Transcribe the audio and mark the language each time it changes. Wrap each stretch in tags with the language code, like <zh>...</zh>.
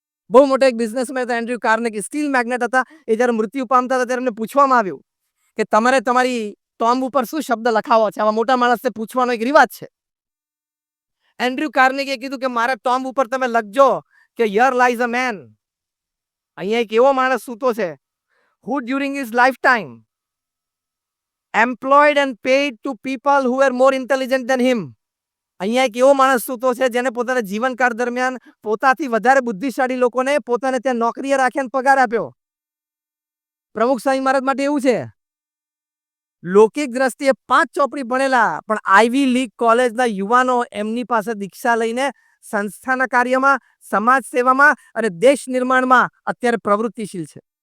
<gu>બહુ મોટો એક બિઝનેસમેન હતા, એન્ડ્રુ કાર્નેગી, સ્ટીલ મેગ્નેટ હતા. એ જ્યારે મૃત્યુ પામતા હતા ત્યારે એમને પૂછવામાં આવ્યું કે તમારે તમારી ટોમ્બ ઉપર શું શબ્દ લખાવો છે? આવા મોટા માણસને પૂછવાનો એક રિવાજ છે. એન્ડ્રુ કાર્નેગીએ કીધું કે મારા ટોમ્બ ઉપર તમે લખજો કે</gu> <en>Here lies a man.</en> <gu>અહીંયા એક એવો માણસ સૂતો છે</gu> <en>who during his lifetime employed and paid to people who were more intelligent than him.</en> <gu>અહીંયા એક એવો માણસ સૂતો છે જેને પોતાના જીવનકાળ દરમિયાન પોતાથી વધારે બુદ્ધિશાળી લોકોને પોતાને ત્યાં નોકરીએ રાખ્યા અને પગાર આપ્યો. પ્રમુખ સ્વામી મહારાજ માટે એવું છે. લૌકિક દ્રષ્ટિએ 5 ચોપડી ભણેલા પણ આઈવી લીગ કોલેજના યુવાનો એમની પાસે દીક્ષા લઈને સંસ્થાના કાર્યમાં, સમાજ સેવામાં અને દેશ નિર્માણમાં અત્યારે પ્રવૃત્તિશીલ છે.</gu>